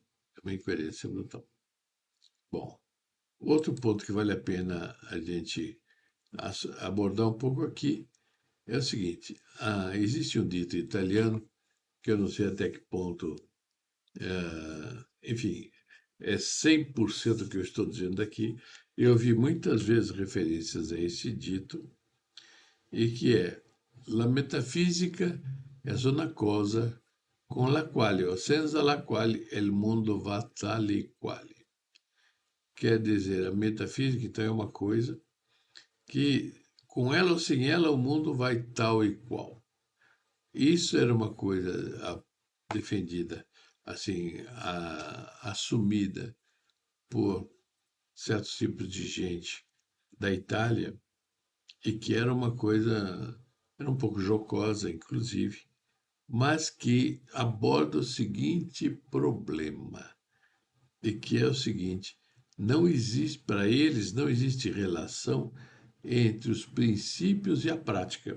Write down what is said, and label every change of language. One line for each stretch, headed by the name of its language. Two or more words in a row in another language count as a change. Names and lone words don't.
Portuguese: É uma incoerência brutal. Bom, outro ponto que vale a pena a gente abordar um pouco aqui é o seguinte: existe um dito italiano, que eu não sei até que ponto, enfim, é 100% o que eu estou dizendo aqui. Eu vi muitas vezes referências a esse dito, e que é:
Italian: la metafisica è una cosa con la quale o senza la quale il mondo va tale e quale.
Portuguese: Quer dizer, a metafísica, então, é uma coisa que, com ela ou sem ela, o mundo vai tal e qual. Isso era uma coisa defendida, assim, assumida por certos tipos de gente da Itália, e que era uma coisa, era um pouco jocosa, inclusive, mas que aborda o seguinte problema, e que é o seguinte: não existe, para eles, não existe relação entre os princípios e a prática.